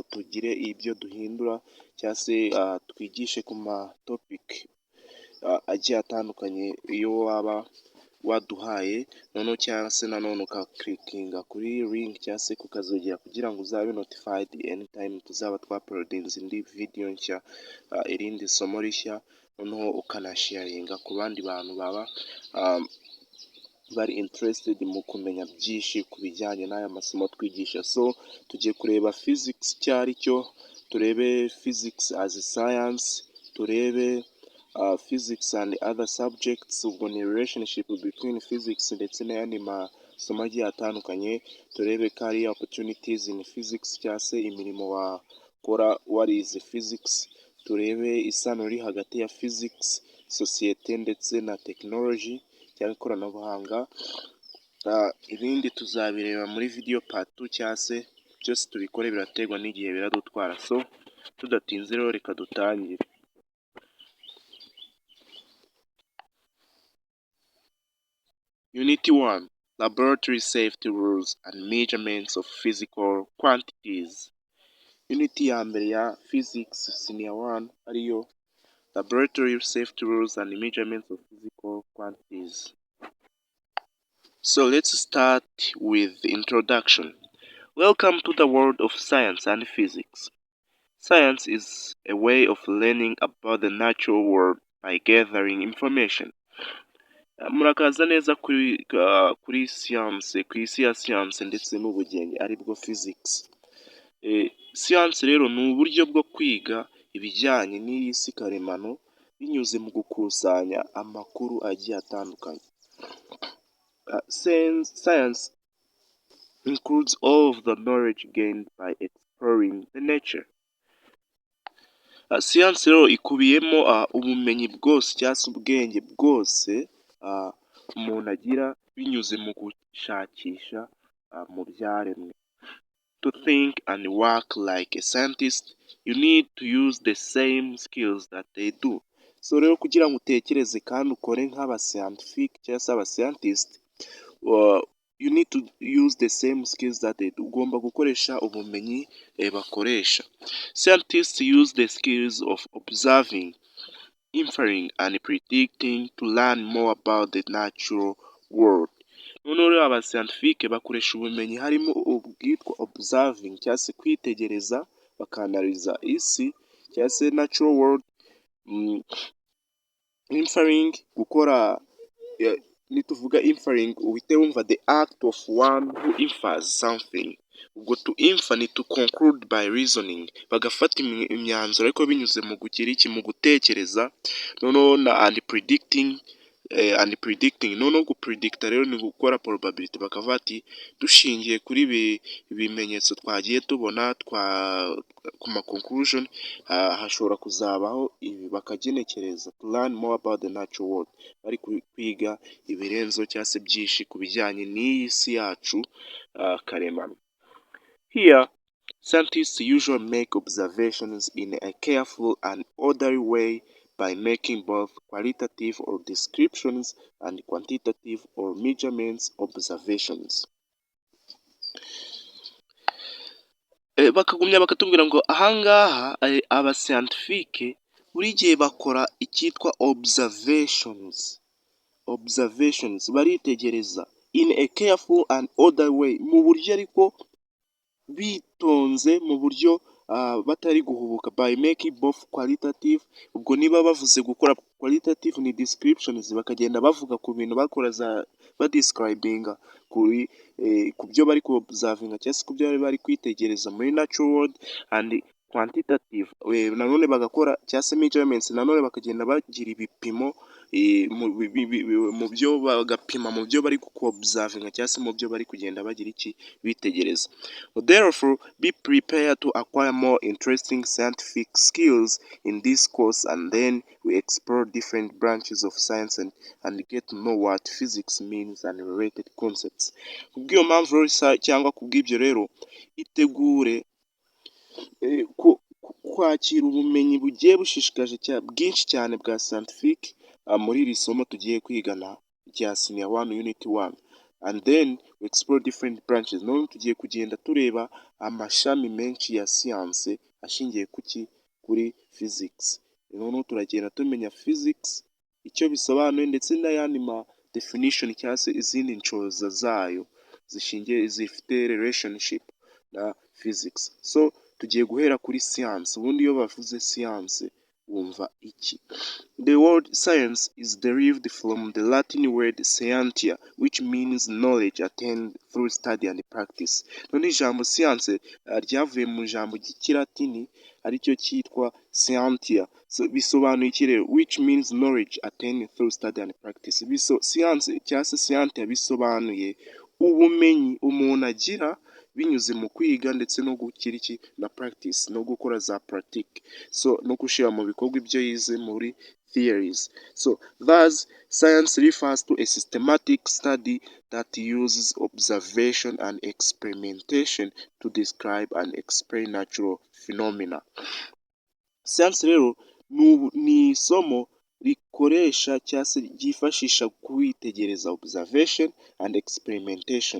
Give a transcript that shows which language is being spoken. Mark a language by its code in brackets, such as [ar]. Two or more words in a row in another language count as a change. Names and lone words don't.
[rw] tugire ibyo duhindura cyangwa se twigishe ku ma topic agiye atandukanye iyo waba waduhaye, noneho cyangwa se nanone ukaklikinga kuri link cyangwa se kukazogera kugira ngo uzabe [en] notified anytime [rw] tuzaba twaploadinze indi video nshya, irindi somo rishya, noneho ukanasharinga ku bandi bantu baba bari interested mu kumenya byinshi ku bijyanye n'aya masomo twigisha. So tugiye kureba physics icyo ari cyo, turebe [en] physics as science, [rw] turebe [en] physics and other subjects, [rw] ubwo ni [en] relationship between physics [rw] ndetse n'ayandi masomo agiye atandukanye, turebe [en] career opportunities in physics [rw] cyangwa se imirimo wakora warize physics, turebe isano riri hagati ya physics, sosiyete ndetse na technology cyangwa ikoranabuhanga. Ibindi tuzabireba muri video part 2 cyangwa se byose tubikore biraterwa n'igihe biradutwara. So tudatinze rero reka dutangire. [en] Unit 1, Laboratory Safety Rules and Measurements of Physical Quantities. [rw] Unit ya mbere ya Physics Senior 1 ariyo Laboratory Safety Rules and Measurements of Physical Quantities. [en] So let's start with the introduction. Welcome to the world of science and physics. Science is a way of learning about the natural world by gathering information. [rw] Murakaza neza kuri science, ku isi ya science ndetse n'ubugenge aribwo physics. Science rero ni uburyo bwo kwiga ibijyanye n'iyi si karemano binyuze mu gukusanya amakuru agiye atandukanye. [en] Science includes all of the knowledge gained by exploring the nature. [rw] Science rero ikubiyemo ubumenyi bwose cyangwa se ubwenge bwose umuntu agira binyuze mu gushakisha mu byaremwe. [en] To think and work like a scientist, you need to use the same skills that they do. [rw] So rero kugira ngo utekereze kandi ukore nk'aba scientific cyangwa se aba scientist, [en] you need to use the same skills that they do. [rw] Ugomba gukoresha ubumenyi bakoresha. [en] Scientists use the skills of observing, inferring and predicting to learn more about the natural world. [rw] Noneho rero aba scientific bakoresha ubumenyi harimo ubwitwa observing cyangwa se kwitegereza, bakanaliza isi cyangwa se [en] natural world, [rw] inferring gukora, nituvuga inferring uhite wumva [en] the act of one who infers something. Ubwo to infer ni to conclude by reasoning, [rw] bagafata imyanzuro ariko binyuze mu kugira iki, mu gutekereza. Noneho na [en] and predicting, [rw] noneho gupredicta rero ni gukora probability, bakavuga ati dushingiye kuri ibimenyetso twagiye tubona ku ma conclusion hashobora kuzabaho ibi, bakagenekereza. [en] To learn more about the natural world, [rw] bari kwiga ibirenzo cyangwa se byinshi ku bijyanye n'iyi si yacu karemano. [en] Here, scientists usually make observations in a careful and orderly way by making both qualitative or descriptions and quantitative or measurements observations. [rw] Bakagumya bakatubwira ngo ahangaha aba scientifique buri gihe bakora icyitwa observations, baritegereza [en] in a careful and orderly way, [rw] mu buryo ariko bitonze, mu buryo batari guhubuka, [en] by making both qualitative. [rw] Ubwo niba bavuze gukora qualitative ni descriptions, bakagenda bavuga ku bintu bakora badescribinga ku byo bari ku observinga cyangwa se ku byo bari kwitegereza muri [en] natural world, and quantitative [rw] nanone bagakora cyangwa se measurements nanone bakagenda bagira ibipimo mu byo bagapima mu byo bari observinga cyangwa se mu byo bari kugenda bagira iki bitegereza. [en] Therefore, be prepared to acquire more interesting scientific skills in this course, and then we explore different branches of science and get to know what physics means and related concepts. [rw] Kubw'iyo mpamvu rero cyangwa kubw'ibyo rero itegure kwakira ubumenyi bugiye bushishikaje bwinshi cyane bwa scientific muri iri somo tugiye kwigana rya senior 1 unit 1, [en] and then we explore different branches. [rw] None tugiye kugenda tureba amashami menshi ya science ashingiye kuri physics. None turagenda tumenya physics icyo bisobanuye ndetse n'ayandi ma definition cyangwa se izindi nshoza zayo zifite relationship na physics. So tugiye guhera kuri science. Ubundi iyo bavuze science wumva iki? [en] The word science is derived from the Latin word scientia, which means knowledge attained through study and practice. [rw] None ijambo science ryavuye mu ijambo ry'ikilatini aricyo cyitwa scientia. So bisobanuye iki rero? [en] Which means knowledge attained through study and practice. [rw] Science cyangwa se scientia bisobanuye ubumenyi umuntu agira binyuze mu kwiga ndetse no gukira iki na practice no gukora za pratique, so no gushyira mu bikorwa ibyo yize muri theories. [en] So thus science refers to a systematic study that uses observation and experimentation to describe and explain natural phenomena. [rw] Science rero ni isomo rikoresha cyangwa se ryifashisha kwitegereza [en] observation and experimentation.